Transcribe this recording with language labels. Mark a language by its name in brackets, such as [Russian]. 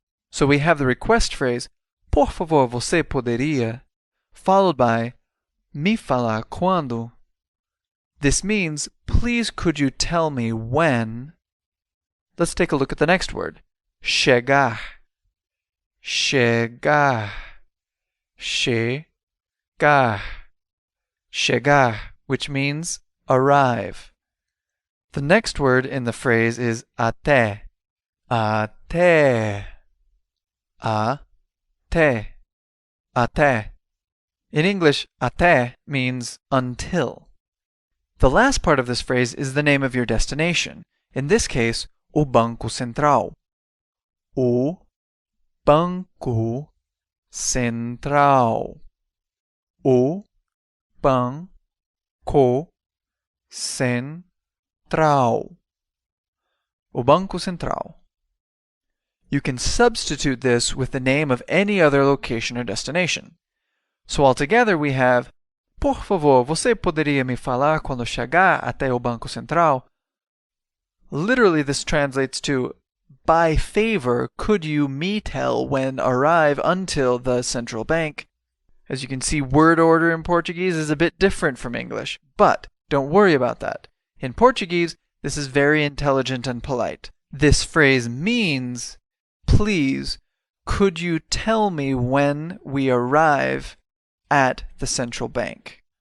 [English] So we have the request phrase, [Portuguese] por favor, você poderia, [English] followed by [Portuguese] me falar quando. [English] This means, please could you tell me when? Let's take a look at the next word. [Portuguese] Chegar. Chegar. Chegar. Chegar, [English] which means arrive. The next word in the phrase is até. [Portuguese] Até. Até. Até. [English] In English, até means until. The last part of this phrase is the name of your destination. In this case, o Banco Central. O Banco Central. [Portuguese] O Banco Central. O Banco Central. [English] You can substitute this with the name of any other location or destination. So altogether we have, [Portuguese] por favor, você poderia me falar quando chegar até o Banco Central? [English] Literally, this translates to, by favor, could you me tell when arrive until the central bank? As you can see, word order in Portuguese is a bit different from English, but don't worry about that. In Portuguese, this is very intelligent and polite. This phrase means, please, could you tell me when we arrive at the central bank?